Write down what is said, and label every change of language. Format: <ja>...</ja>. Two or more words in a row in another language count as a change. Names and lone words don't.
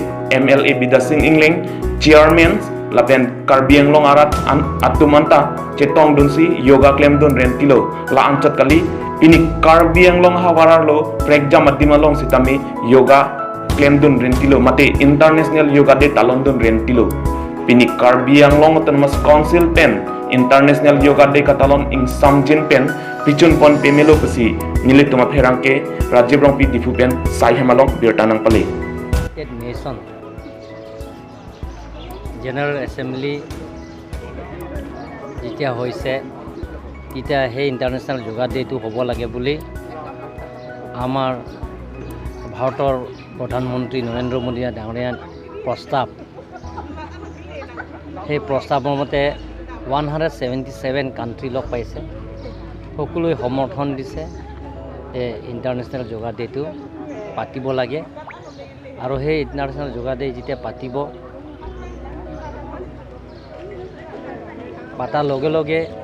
<mjw>MLA Bida Singh Ingling Chairman Laben Karbi Anglong arat atumanta cetong dunsi yoga claim dun rentilo la ancat kali ini Karbi Anglong hawararlo prekja madimalong sitami yoga claim dun rentilo mate International Yoga Day talon dun rentilo ini Karbi Anglong Autonomous Council pen International Yoga Day katalon ing samjin pen pichun pon pemelo pesi milit tuma pherangke Rajiv Rong pi difu pen sai hemalong birtanang pale</mjw> <en>Nation General Assembly</en> <as>যেতিয়া হৈছে তেতিয়া সেই ইণ্টাৰনেশ্যনেল যোগা ডেটো হ'ব লাগে বুলি আমাৰ ভাৰতৰ প্ৰধানমন্ত্ৰী নৰেন্দ্ৰ মোদী ডাঙৰীয়াৰ প্ৰস্তাৱ সেই প্ৰস্তাৱৰ মতে 177 কাণ্ট্ৰি লগ পাইছে সকলোৱে সমৰ্থন দিছে এই ইণ্টাৰনেশ্যনেল যোগা ডেটো পাতিব লাগে আৰু সেই ইণ্টাৰনেশ্যনেল যোগা ডে যেতিয়া পাতিব পাতাৰ লগে লগে</as>